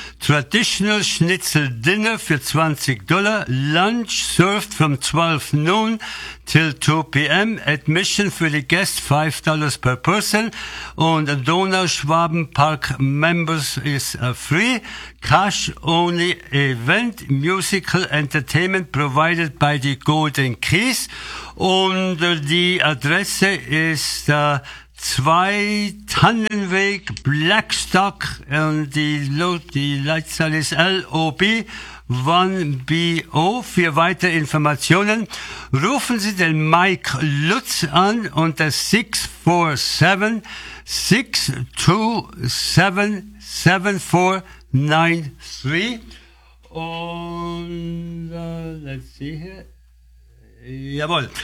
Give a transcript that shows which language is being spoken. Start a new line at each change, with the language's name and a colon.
English: Traditional Schnitzel Dinner für $20. Lunch served from 12 noon till 2 p.m. Admission
German: für die Gäste
English: $5 per person. Und Donauschwabenpark Members is free. Cash only event. Musical Entertainment provided by the Golden Keys.
German: Und die Adresse ist 2 Tannenweg Blackstock und die Leitzahl ist LOB1BO. Für weitere Informationen rufen Sie den Mike Lutz an unter 647-627-7493 und
English: let's see here.
German: Jawohl.